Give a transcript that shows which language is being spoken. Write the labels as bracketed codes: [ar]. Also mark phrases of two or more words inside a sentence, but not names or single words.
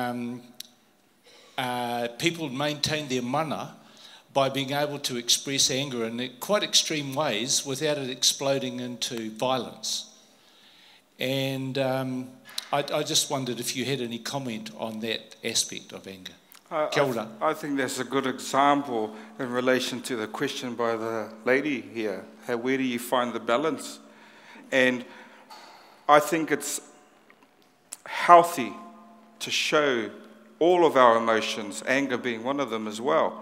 [en] people maintain their mana by being able to express anger in quite extreme ways without it exploding into violence. And I just wondered if you had any comment on that aspect of anger. [mi] Kia ora. [en] I think that's a good example in relation to the question by the lady here. Where do you find the balance? And I think it's healthy to show all of our emotions, anger being one of them as well.